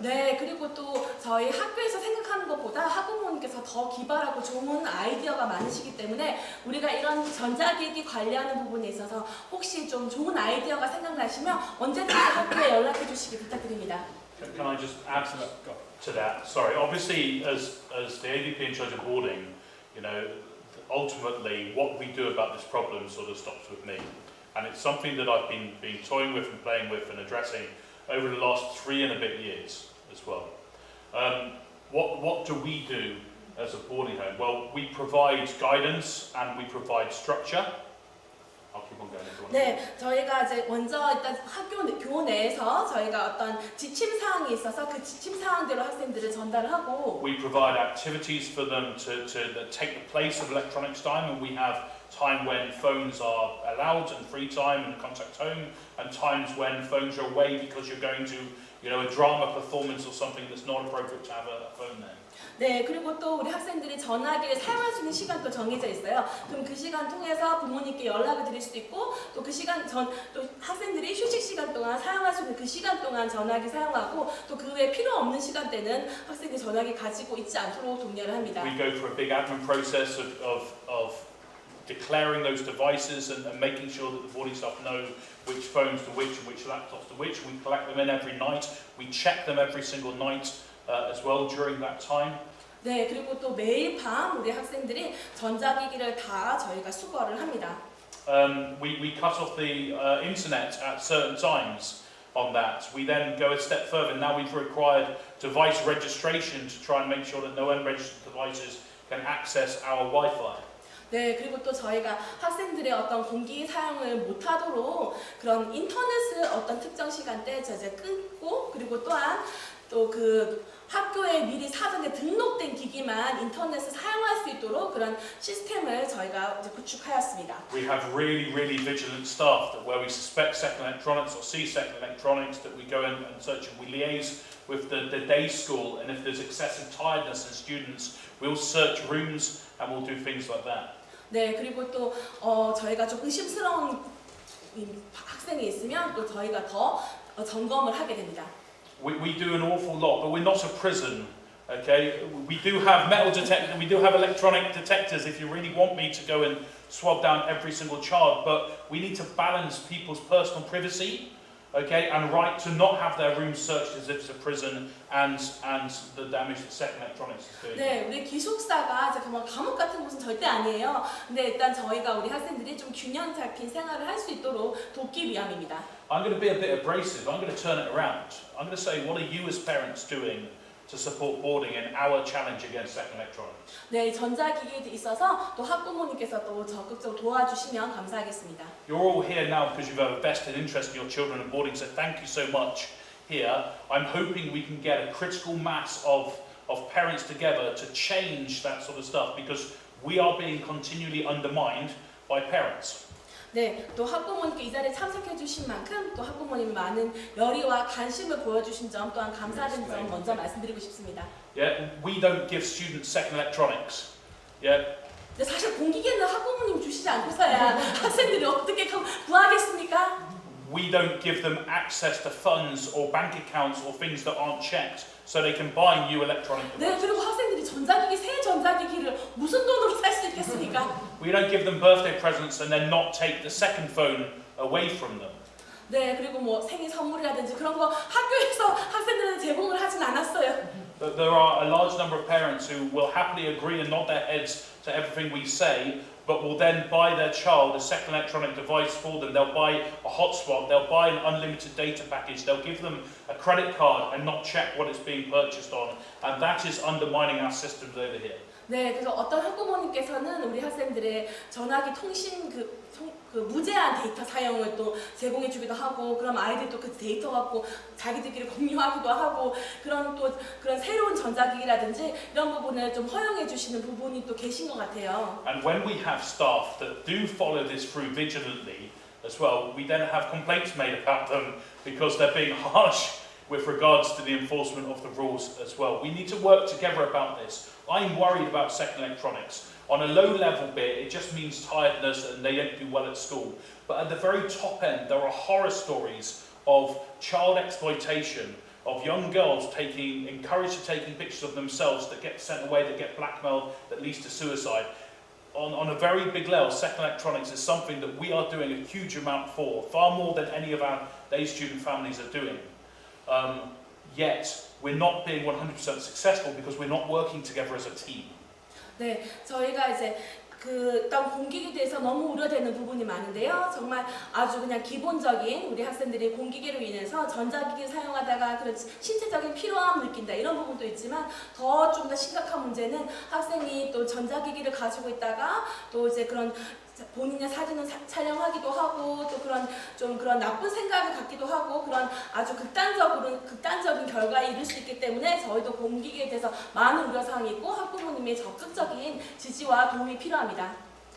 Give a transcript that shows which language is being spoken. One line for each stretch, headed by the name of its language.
Korean: 네, 그리고 또 저희 학교에서 생각하는 것보다 학부모님께서 더 기발하고 좋은 아이디어가 많으시기 때문에 우리가 이런 전자기기 관리하는 부분에 있어서 혹시 좀 좋은 아이디어가 생각나시면 언제든지 학교에 연락해 주시기 부탁드립니다.
English: Can I just add to that? Sorry, obviously as the AVP in charge of boarding, ultimately what we do about this problem sort of stops with me, and it's something that I've been toying with and playing with and addressing over the last 3 and a bit years as well. What do we do as a boarding home? Well, we provide guidance and we provide structure. I'll keep on going if you want.
Korean: 네, 저희가 이제 먼저 일단 교원 내에서 저희가 어떤 지침 사항이 있어서 그 지침 사항대로 학생들을 전달을 하고,
English: We provide activities for them to take the place of electronics time, and we have time when phones are allowed and free time and contact home, and times when phones are away because you're going to a drama performance or something that's not appropriate to have a phone there.
Korean: 네, 그리고 또 우리 학생들이 전화기를 사용할 수 있는 시간도 정해져 있어요. 그럼 그 시간 통해서 부모님께 연락을 드릴 수도 있고, 또 그 시간 또 학생들이 휴식 시간 동안 사용할 수 있는 그 시간 동안 전화기 사용하고, 또 그 외에 필요 없는 시간대는 학생들이 전화기 가지고 있지 않도록 독려를 합니다.
English: We go through a big admin process of declaring those devices and making sure that the boarding staff know which phones to which and which laptops to which. We collect them in every night. We check them every single night as well during that time.
Korean: 네, 그리고 또 매일 밤 우리 학생들이 전자기기를 다 저희가 수거를 합니다.
English: We cut off the internet at certain times on that. We then go a step further. Now we've required device registration to try and make sure that no unregistered devices can access our Wi-Fi.
Korean: 네, 그리고 또 저희가 학생들의 어떤 공기 사용을 못하도록 그런 인터넷을 어떤 특정 시간대에 이제 끊고, 그리고 또한 또 그 학교에 미리 사전에 등록된 기기만 인터넷을 사용할 수 있도록 그런 시스템을 저희가 이제 구축하였습니다.
English: We have really vigilant staff that where we suspect second electronics or see second electronics, that we go in and search, and we liaise with the day school, and if there's excessive tiredness in students, we'll search rooms and we'll do things like that.
Korean: 네, 그리고 또 저희가 좀 의심스러운 학생이 있으면 또 저희가 더 점검을 하게 됩니다.
English: We do an awful lot, but we're not a prison, okay? We do have metal detectors, we do have electronic detectors if you really want me to go and swab down every single child, but we need to balance people's personal privacy, okay, and right to not have their rooms searched as if it's a prison and the damage that second electronics is doing.
Korean: 네, 우리 기숙사가 잠깐만 감옥 같은 곳은 절대 아니에요. 근데 일단 저희가 우리 학생들이 좀 균형 잡힌 생활을 할 수 있도록 돕기 위함입니다.
English: I'm going to be a bit abrasive. I'm going to turn it around. I'm going to say, what are you as parents doing to support boarding in our challenge against second electronics?
Korean: 네, 전자기기에 있어서 또 학부모님께서 또 적극적으로 도와주시면 감사하겠습니다.
English: You're all here now because you've a vested interest in your children and boarding, so thank you so much here. I'm hoping we can get a critical mass of parents together to change that sort of stuff because we are being continually undermined by parents.
Korean: 네, 또 학부모님께 이 자리에 참석해 주신 만큼 또 학부모님 많은 열의와 관심을 보여주신 점 또한 감사하다는 점 먼저 말씀드리고 싶습니다.
English: Yeah, we don't give students second electronics. Yeah.
Korean: 근데 사실 공기계는 학부모님 주시지 않고서야 학생들이 어떻게 구하겠습니까?
English: We don't give them access to funds or bank accounts or things that aren't checked so they can buy new electronic
Korean: 네,
English: devices.
Korean: 그리고 학생들이 새 전자기기를 무슨 돈으로 살 수 있겠습니까?
English: We don't give them birthday presents and then not take the second phone away from them.
Korean: 네, 그리고 뭐 생일 선물이라든지 그런 거 학교에서 학생들한테 제공을 하진 않았어요.
English: There are a large number of parents who will happily agree and nod their heads to everything we say, but will then buy their child a second electronic device for them. They'll buy a hotspot, they'll buy an unlimited data package, they'll give them a credit card and not check what it's being purchased on. And that is undermining our systems over here.
Korean: 네, 그래서 어떤 학부모님께서는 우리 학생들의 전화기 통신 그 무제한 데이터 사용을 또 제공해 주기도 하고, 그럼 아이들이 또 그 데이터 갖고 자기들끼리 공유하기도 하고, 그런 새로운 전자기기라든지 이런 부분을 좀 허용해 주시는 부분이 또 계신 것 같아요.
English: And when we have staff that do follow this through vigilantly as well, we then have complaints made about them because they're being harsh with regards to the enforcement of the rules as well. We need to work together about this. I'm worried about second electronics. On a low level bit, it just means tiredness and they don't do well at school. But at the very top end, there are horror stories of child exploitation, of young girls encouraged to taking pictures of themselves that get sent away, that get blackmailed, that leads to suicide. On a very big level, second electronics is something that we are doing a huge amount for, far more than any of our day student families are doing. Yet, we're not being 100% successful because we're not working together as a team.
Korean: 네, 저희가 이제 일단 공기계에 대해서 너무 우려되는 부분이 많은데요. 정말 아주 그냥 기본적인 우리 학생들이 공기계로 인해서 전자기기 사용하다가 그런 신체적인 피로함 느낀다 이런 부분도 있지만 좀 더 심각한 문제는 학생이 또 전자기기를 가지고 있다가 또 이제 그런 본인의 사진을 촬영하기도 하고 또 그런 나쁜 생각을 갖기도 하고 그런 아주 극단적인 결과에 이를 수 있기 때문에 저희도 공기계에 대해서 많은 우려사항이 있고 학부모님의 적극적인 지지와 도움이 필요합니다.